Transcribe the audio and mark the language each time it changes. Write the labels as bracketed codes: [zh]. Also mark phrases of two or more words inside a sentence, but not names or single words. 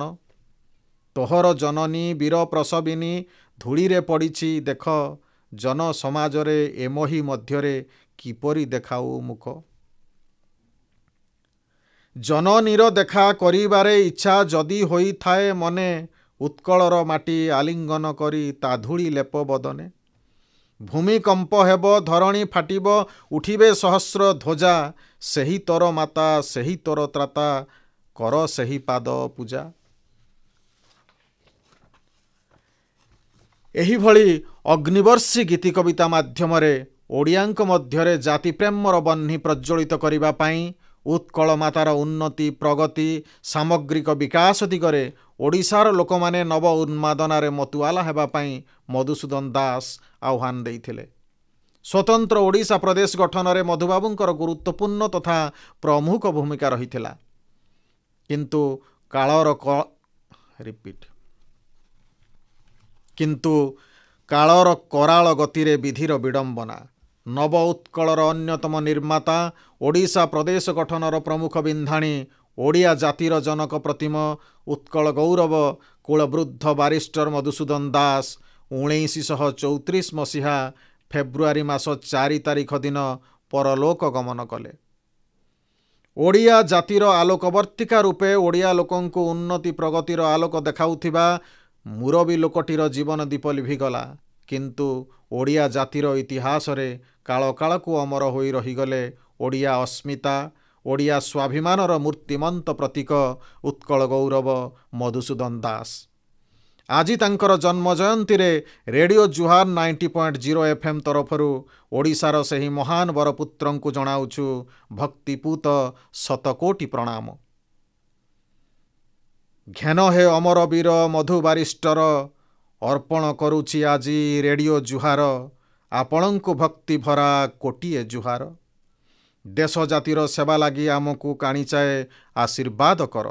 [or] ତୋହର ଜନନୀ ବୀର ପ୍ରସବିନୀ ଧୂଳି ରେ ପଡ଼ିଛି ଦେଖ, ଜନ ସମାଜରେ ଏମହି ମଧ୍ୟରେ କିପରି ଦେଖାଅ ମୁଖ। ଜନନୀର ଦେଖା କରିବାରେ ଇଚ୍ଛା ଯଦି ହୋଇ ଥାଏ ମନେ, ଉତ୍କଳର ମାଟି ଆଲିଙ୍ଗନ କରି ତା ଧୂଳି ଲେପ ବଦନେ। ଭୂମିକମ୍ପ ହେବ ଧରଣୀ ଫାଟିବ ଉଠିବେ ସହସ୍ର ଧ୍ୱଜା, ସେହି ତୋର ମାତା ସେହି ତୋର ତ୍ରାତା, କର ସେହି ପାଦ ପୂଜା। ଏହି ଭଳି ଅଗ୍ନିବର୍ଷୀ ଗୀତି କବିତା ମାଧ୍ୟମରେ ଓଡ଼ିଆଙ୍କ ମଧ୍ୟରେ ଜାତି ପ୍ରେମର ବହ୍ନି ପ୍ରଜ୍ୱଳିତ କରିବା ପାଇଁ, ଉତ୍କଳ ମାତାର ଉନ୍ନତି ପ୍ରଗତି ସାମଗ୍ରିକ ବିକାଶ ଦିଗରେ ଓଡ଼ିଶାର ଲୋକମାନେ ନବ ଉନ୍ମାଦନାରେ ମତୁଆଲା ହେବା ପାଇଁ ମଧୁସୂଦନ ଦାସ ଆହ୍ୱାନ ଦେଇଥିଲେ। ସ୍ୱତନ୍ତ୍ର ଓଡ଼ିଶା ପ୍ରଦେଶ ଗଠନ ରେ ମଧୁବାବୁଙ୍କର ଗୁରୁତ୍ୱପୂର୍ଣ୍ଣ ତଥା ପ୍ରମୁଖ ଭୂମିକା ରହିଥିଲା। କିନ୍ତୁ କାଳର କରାଳ ଗତିରେ ବିଧିର ବିଡ଼ମ୍ବନା। ନବ ଉତ୍କଳର ଅନ୍ୟତମ ନିର୍ମାତା ଓଡ଼ିଶା ପ୍ରଦେଶ ଗଠନର ପ୍ରମୁଖ ବିନ୍ଧାଣୀ ଓଡ଼ିଆ ଜାତିର ଜନକ ପ୍ରତିମ ଉତ୍କଳ ଗୌରବ କୁଳବୃଦ୍ଧ ବାରିଷ୍ଟର ମଧୁସୂଦନ ଦାସ 1934 ମସିହା ଫେବୃଆରୀ ମାସ 4 ତାରିଖ ଦିନ ପରଲୋକ ଗମନ କଲେ। ଓଡ଼ିଆ ଜାତିର ଆଲୋକବର୍ତ୍ତିକା ରୂପେ ଓଡ଼ିଆ ଲୋକଙ୍କୁ ଉନ୍ନତି ପ୍ରଗତିର ଆଲୋକ ଦେଖାଉଥିବା ମୁରବୀ ଲୋକଟିର ଜୀବନ ଦୀପ ଲିଭିଗଲା। କିନ୍ତୁ ଓଡ଼ିଆ ଜାତିର ଇତିହାସ ରେ କାଳ କାଳ କୁ ଅମର ହୋଇ ରହିଗଲେ ଓଡ଼ିଆ ଅସ୍ମିତା, ଓଡ଼ିଆ ସ୍ୱାଭିମାନର ମୂର୍ତ୍ତିମନ୍ତ ପ୍ରତୀକ ଉତ୍କଳ ଗୌରବ ମଧୁସୂଦନ ଦାସ। ଆଜି ତାଙ୍କର ଜନ୍ମ ଜୟନ୍ତୀ ରେ ରେଡ଼ିଓ ଜୁହାର 90.0 FM ତରଫରୁ ଓଡ଼ିଶାର ସେହି ମହାନ ବରପୁତ୍ରଙ୍କୁ ଜଣାଉଛୁ ଭକ୍ତିପୂତ ଶତକୋଟି ପ୍ରଣାମ। ଘେନ ହେ ଅମର ବୀର ମଧୁ ବାରିଷ୍ଟର, ଅର୍ପଣ କରୁଛି ଆଜି ରେଡ଼ିଓ ଜୁହାର, ଆପଣଙ୍କୁ ଭକ୍ତି ଭରା କୋଟିଏ ଜୁହାର। ଦେଶ ଜାତିର ସେବା ଲାଗି ଆମକୁ କାଣିଚାଏ ଆଶୀର୍ବାଦ କର।